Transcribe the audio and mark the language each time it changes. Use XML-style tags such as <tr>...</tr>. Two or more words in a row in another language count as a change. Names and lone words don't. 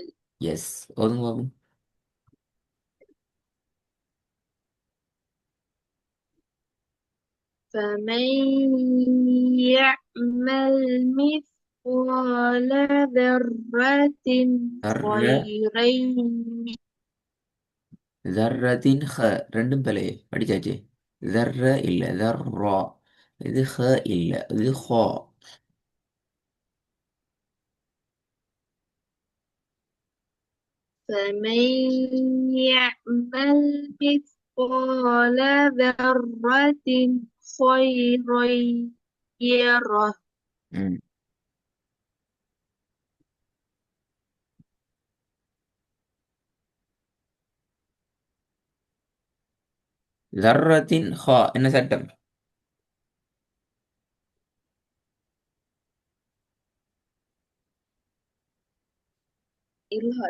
<ta>எஸ், ஓதுங்க பாப்போம்.</ta> <ar>فمن يعمل مثقال ذرة தர்ர خيرا</ar> <ta>தர்ரத்தின் ஹ ரெண்டும் பிழையே படிச்சாச்சு. தர்ர இல்ல தர்ரா. இது ஹ இல்ல, இது ஹா.</ta> <ar>فمن يعمل مثقال ذرة خيرا يره.</ar> <ta>ம். தர்ரத்தின் ஹா என்ன சட்டம்?</ta> <ar>إظهار.</ar>